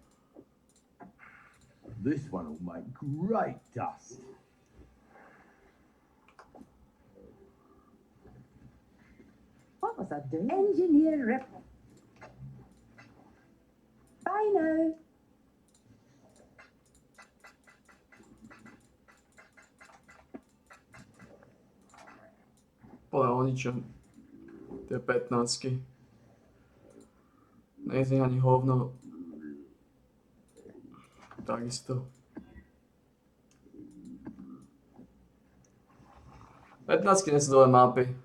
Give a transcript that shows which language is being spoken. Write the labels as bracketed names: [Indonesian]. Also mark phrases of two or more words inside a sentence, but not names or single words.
[English] This one will make great dust. What was I doing? Engineer rep. Bye now. [Slovak] Pole o ničom. Tie 15. Nie z nich ani hovno. Takisto. 15 nie sú dole mapy.